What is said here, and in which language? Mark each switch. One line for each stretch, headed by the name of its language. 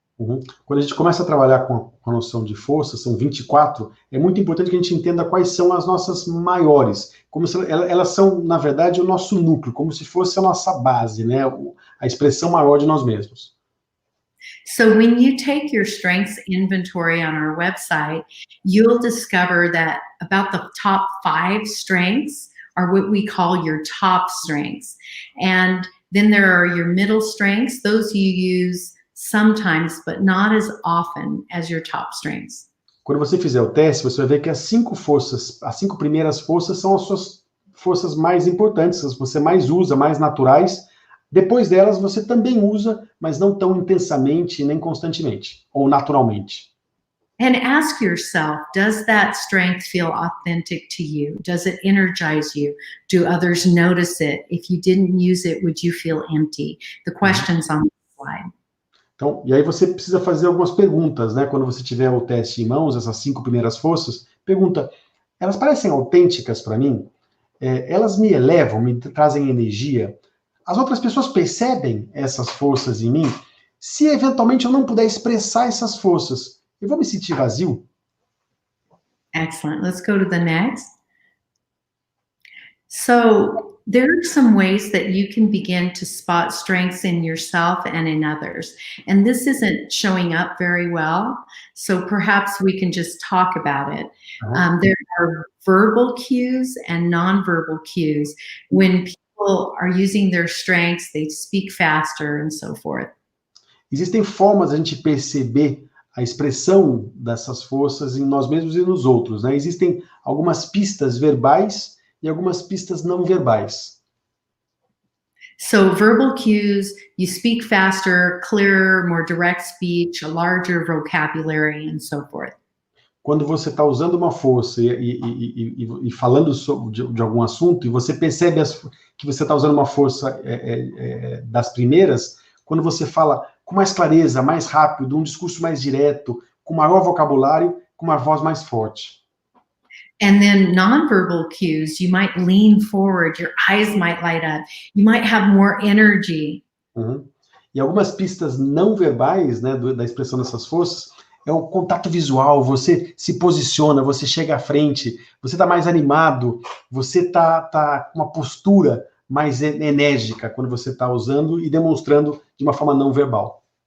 Portuguese: Uhum. Quando a gente começa a trabalhar com a noção de força, são 24, é muito importante que a gente entenda quais são as nossas maiores. Como se elas são, na verdade, o nosso núcleo, como se fosse a nossa base, né? A expressão maior de nós mesmos.
English: So when you take your strengths inventory on our website, you'll discover that about the top 5 strengths are what we call your top strengths. And then there are your middle strengths. Those you use sometimes, but not as often as your top strengths.
Portuguese: Quando você fizer o teste, você vai ver que as 5 primeiras forças são as suas forças mais importantes, as que você mais usa, mais naturais. Depois delas, você também usa, mas não tão intensamente nem constantemente, ou naturalmente.
English: And ask yourself, does that strength feel authentic to you? Does it energize you? Do others notice it? If you didn't use it, would you feel empty? The question's on the slide.
Portuguese: Então, e aí você precisa fazer algumas perguntas, né? Quando você tiver o teste em mãos, essas 5 primeiras forças, pergunta, elas parecem autênticas para mim? Elas me elevam, me trazem energia? As outras pessoas percebem essas forças em mim? Se eventualmente eu não puder expressar essas forças, eu vou me sentir vazio?
English: Excellent. Let's go to the next. So there are some ways that you can begin to spot strengths in yourself and in others. And this isn't showing up very well, so perhaps we can just talk about it. There are verbal cues and nonverbal cues. When people are using their strengths, they speak faster and so forth.
Portuguese: Existem formas de a gente perceber a expressão dessas forças em nós mesmos e nos outros, né? Existem algumas pistas verbais e algumas pistas não verbais.
English: So verbal cues, you speak faster, clearer, more direct speech, a larger vocabulary, and so forth.
Portuguese: Quando você está usando uma força e falando de algum assunto, e você percebe que você está usando uma força das primeiras, quando você fala com mais clareza, mais rápido, um discurso mais direto, com maior vocabulário, com uma voz mais forte.
English: And then nonverbal cues, you might lean forward, your eyes might light up, you might have more energy. Uhum.
Portuguese: E algumas pistas não verbais, né, da expressão dessas forças, é o contato visual, você se posiciona, você chega à frente, você está mais animado, você está com uma postura mais enérgica quando você está usando e demonstrando de uma forma não verbal.